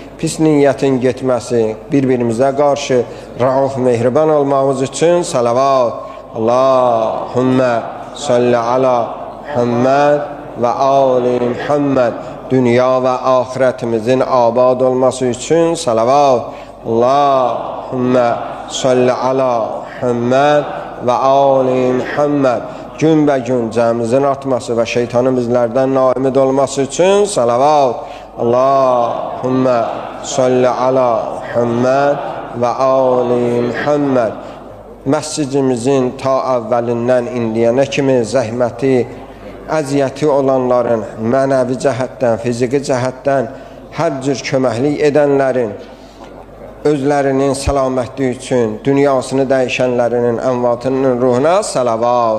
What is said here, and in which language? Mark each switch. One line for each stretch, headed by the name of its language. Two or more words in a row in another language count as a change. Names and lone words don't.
Azerbaijani: pis niyyətin getməsi, bir-birimizə qarşı rauf mehriban olmağımız üçün salavat.
Arabic: اللهم صل على محمد وآل محمد.
Turkish: Dünya ve ahiretimizin abad olması için salavat.
Arabic: اللهم صل على محمد وآل محمد.
Turkish: Gün ve gün cəmimizin artması ve şeytanımızlardan naimid olması için salavat.
Arabic: اللهم صل على محمد وآل محمد.
Azerbaijani: Məscidimizin ta əvvəlindən indiyənə kimi zəhməti, əziyyəti olanların mənəvi cəhətdən, fiziki cəhətdən hər cür köməklik edənlərin özlərinin səlamətliyi üçün dünyasını dəyişənlərinin ənvatının ruhuna salavat.